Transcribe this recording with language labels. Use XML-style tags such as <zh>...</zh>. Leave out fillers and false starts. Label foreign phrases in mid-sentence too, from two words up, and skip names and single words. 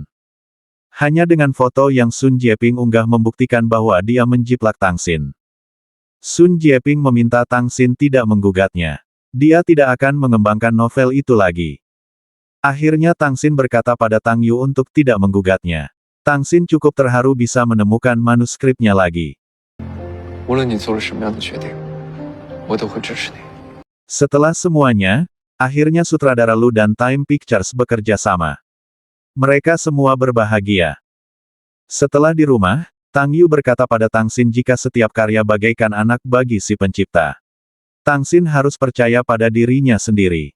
<id>Hanya dengan foto yang Sun Jieping unggah membuktikan bahwa dia menjiplak Tang Xin. Sun Jieping meminta Tang Xin tidak menggugatnya. Dia tidak akan mengembangkan novel itu lagi. Akhirnya Tang Xin berkata pada Tang Yu untuk tidak menggugatnya. Tang Xin cukup terharu bisa menemukan manuskripnya lagi.</id> <zh>无论你做了什么样的决定，我都会支持你。</zh> <id>Setelah semuanya, akhirnya sutradara Lu dan Time Pictures bekerja sama. Mereka semua berbahagia. Setelah di rumah, Tang Yu berkata pada Tang Xin jika setiap karya bagaikan anak bagi si pencipta. Tang Xin harus percaya pada dirinya sendiri.</id>